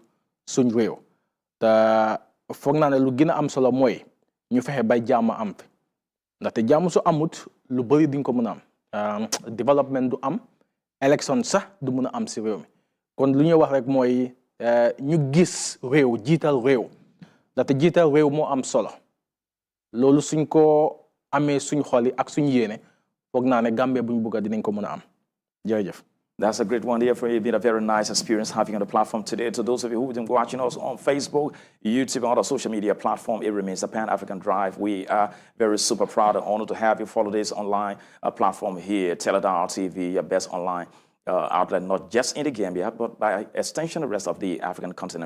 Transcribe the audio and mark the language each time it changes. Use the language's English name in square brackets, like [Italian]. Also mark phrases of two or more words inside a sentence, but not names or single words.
[Wolof] suñ réew te foog naa ne lu gën a am solo mooy ñu fexe bay jàmm am fi ndaxte jàmm su amut lu bëri duñ ko mën a am développement du am élection sax du mën a am si réew mi kon lu ñuy wax rek mooy ñu gis réew jiital réew ndaxte jiital réew moo am solo loolu suñ ko amee suñ xol yi ak suñ yéene foog naa ne Gambie buñ bugga dinañ ko mën a am jërëjëf. [English] That's a great one there for you. It's been a very nice experience having on the platform today. To those of you who've been watching us on Facebook, YouTube, and other social media platform, it remains a Pan-African Drive. We are very super proud and honored to have you follow this online platform here, Teledal TV, your best online outlet, not just in the Gambia, but by extension, the rest of the African continent.